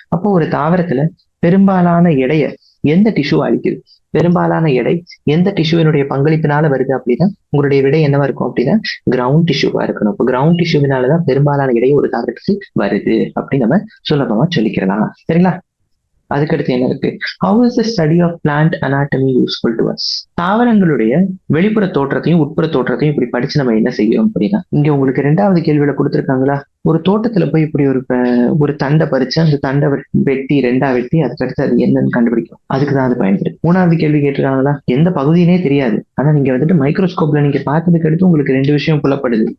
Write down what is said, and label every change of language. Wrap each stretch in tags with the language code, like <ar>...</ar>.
<ta>அப்போ ஒரு தாவரத்துல பெரும்பாலான எடையை எந்த டிஷ்யூ அளிக்குது? பெரும்பாலான எடை எந்த டிஷ்யூவினுடைய பங்களிப்பினால வருது அப்படின்னா உங்களுடைய விடை என்னவா இருக்கும் அப்படின்னா கிரவுண்ட் டிஷ்யூவா இருக்கணும். இப்போ கிரவுண்ட் டிஷ்யூவினாலதான் பெரும்பாலான எடை ஒரு தாவரத்துக்கு வருது அப்படின்னு நம்ம சுலபமா சொல்லிக்கிறலாம். சரிங்களா? அதுக்கடுத்து என்ன இருக்கு?</ta> <en>How is the study of plant anatomy useful to us?</en> <ta>தாவரங்களுடைய வெளிப்புற தோற்றத்தையும் உட்புற தோற்றத்தையும் இப்படி படிச்சு நம்ம என்ன செய்யணும் அப்படின்னா, இங்க உங்களுக்கு 2வது கேள்வியில கொடுத்துருக்காங்களா, ஒரு தோட்டத்துல போய் இப்படி ஒரு தண்டை பறிச்சு அந்த தண்டை வெட்டி 2ஆ வெட்டி அதுக்கடுத்து அது என்னன்னு கண்டுபிடிக்கும். அதுக்குதான் அது பயன்படுது. 3வது கேள்வி கேட்டிருக்காங்களா, எந்த பகுதியினே தெரியாது, ஆனா நீங்க வந்துட்டு மைக்ரோஸ்கோப்ல நீங்க பார்த்ததுக்கு அடுத்து உங்களுக்கு 2 விஷயம் புலப்படுது.</ta>